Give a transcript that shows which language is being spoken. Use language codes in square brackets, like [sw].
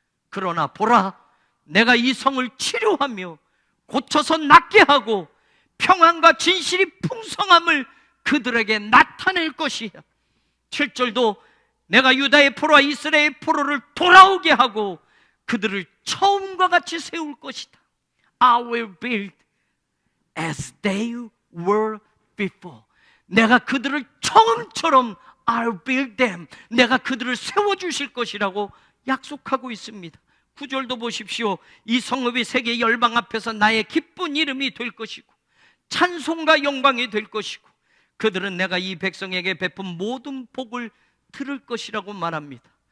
[ko] 그러나 보라, 내가 이성을 치료하며 고쳐서 낫게 하고 평안과 진실이 풍성함을 그들에게 나타낼 것이야. 7절도 내가 유다의 포로와 이스라엘의 포로를 돌아오게 하고 그들을 처음과 같이 세울 것이다. [en] I will build as they were before. [ko] 내가 그들을 처음처럼 [en] I'll build them. [ko] 내가 그들을 세워주실 것이라고 약속하고 있습니다. 9절도 보십시오. 이 성읍이 세계 열방 앞에서 나의 기쁜 이름이 될 것이고 찬송과 영광이 될 것이고 그들은 내가 이 백성에게 베푼 모든 복을 들을 것이라고 말합니다.